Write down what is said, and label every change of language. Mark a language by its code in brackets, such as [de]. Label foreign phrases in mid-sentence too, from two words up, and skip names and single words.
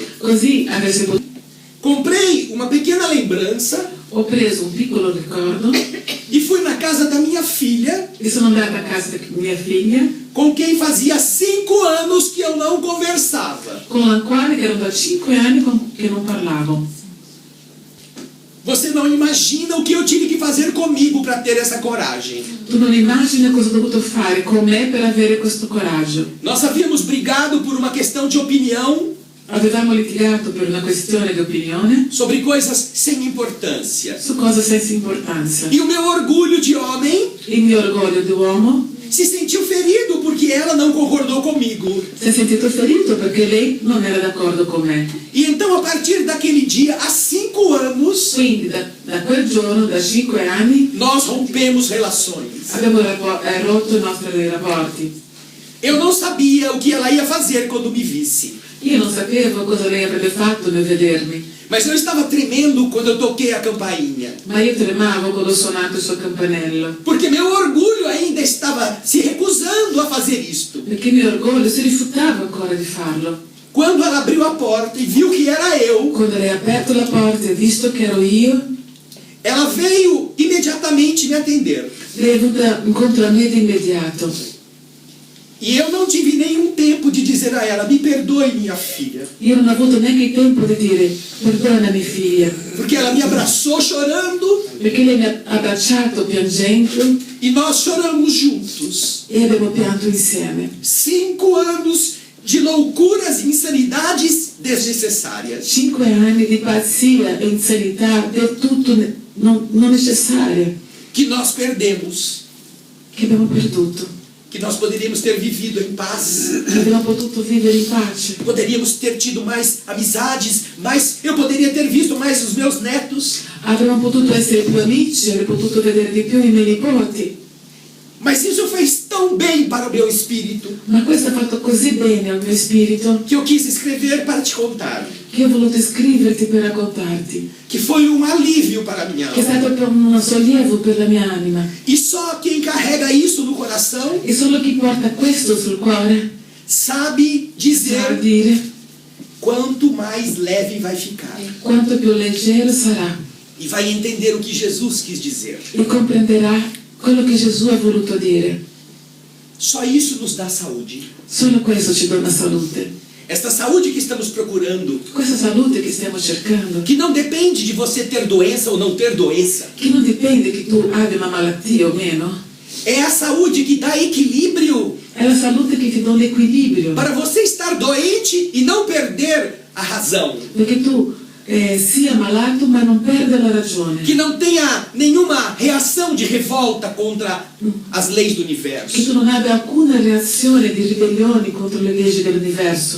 [it] Così avresti potuto. [pt] Comprei uma pequena lembrança [it] Ho preso un piccolo ricordo [pt] e fui na casa da minha filha, [it] e sono andata a casa di mia figlia, [pt] com quem fazia 5 anos que eu não conversava. [it] con la quale che ero da 5 anni che non parlavo. [pt] Você não imagina o que eu tive que fazer comigo para ter essa coragem. [it] Tu non immagini cosa ho dovuto fare con me per avere questo coraggio. [pt] Nós havíamos brigado por uma questão de opinião [it] Avevamo litigato per una questione di opinione [pt] sobre coisas sem importância. [it] su cose senza importanza. [pt] E o meu orgulho de homem [it] Il mio orgoglio di uomo [pt] se sentiu ferido porque ela não concordou comigo. [it] si è sentito ferito perché lei non era d'accordo con me. [pt] E então, a partir daquele dia, há 5 anos, [it] Quindi da quel giorno, da 5 anni, [pt] nós rompemos relações. [it] abbiamo rotto i nostri rapporti. [pt] Eu não sabia o que ela ia fazer quando me visse. [it] Io non sapevo cosa lei avrebbe fatto nel vedermi, [pt] Mas eu estava tremendo quando eu toquei a campainha. [it] ma io tremavo quando ho suonato il suo campanello, [pt] Porque meu orgulho ainda estava se recusando a fazer isto. [it] perché il mio orgoglio si rifiutava ancora di farlo. [pt] Quando ela abriu a porta e viu que era eu, [it] Quando lei ha aperto la porta e visto che ero io, [pt] ela veio imediatamente me atender. [it] lei è venuta incontro a me di immediato. [pt] E eu não tive nenhum tempo de dizer a ela, me perdoe, minha filha. [it] Io non ho avuto neanche il tempo di dire perdonami figlia, [pt] Porque ela me abraçou chorando [it] perché lei mi ha abbracciato piangendo [pt] e nós choramos juntos. [it] e abbiamo pianto insieme. [pt] 5 anos de loucuras e insanidades desnecessárias. [it] 5 anni di pazzia e insanità del tutto non necessaria [pt] Que nós perdemos. [it] che abbiamo perduto, [pt] Que nós poderíamos ter vivido em paz. [it] che abbiamo potuto vivere in pace. [pt] Poderíamos ter tido mais amizades, eu poderia ter visto mais os meus netos. [it] Avremmo potuto essere più amici, avrei potuto vedere di più i miei nipoti, [pt] Mas isso fez tão bem para o meu espírito [it] ma questo ha fatto così bene al mio spirito [pt] que eu quis escrever para te contar. [it] che ho voluto scriverti per raccontarti, [pt] Que foi um alívio para a minha [it] che è [pt] alma. [it] stato per un sollievo per la mia anima. [pt] E só quem carrega isso no coração [it] E solo chi porta questo sul cuore [pt] sabe [it] sa [pt] dizer [it] dire [pt] quanto mais leve vai ficar. [it] quanto più leggero sarà [pt] E vai entender o que Jesus quis dizer. [it] e comprenderà quello che Gesù ha voluto dire. [pt] Só isso nos dá saúde. [it] Solo questo ci dona salute. [pt] Esta saúde que estamos procurando, [it] Questa salute che stiamo cercando, [pt] que não depende de você ter doença ou não ter doença, [it] che non dipende che tu abbia una malattia o meno, [pt] é a saúde que dá equilíbrio [it] è la salute che ti dà l'equilibrio. [pt] para você estar doente e não perder a razão. [it] Perché tu sia malato ma non perda la ragione. [pt] Que não tenha nenhuma reação de revolta contra as leis do [it] Che [pt] universo. [it] tu non abbia alcuna reazione di ribellione contro le leggi dell'universo.